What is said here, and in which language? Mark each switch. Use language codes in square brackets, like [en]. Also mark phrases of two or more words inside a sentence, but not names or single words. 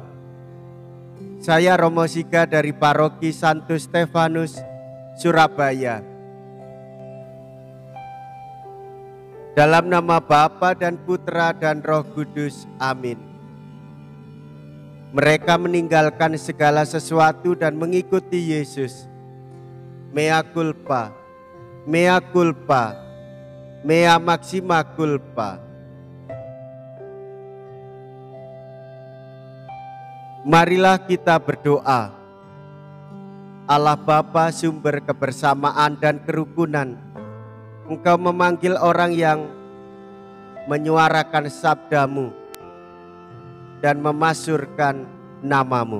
[id] Saya Romo Siga dari Paroki Santo Stefanus, Surabaya. Dalam nama Bapa dan Putra dan Roh Kudus, amin. Mereka meninggalkan segala sesuatu dan mengikuti Yesus. [la] Mea culpa, mea culpa, mea maxima culpa. [id] Marilah kita berdoa. Allah Bapa, sumber kebersamaan dan kerukunan, Engkau memanggil orang yang menyuarakan sabdamu dan memasyurkan namamu.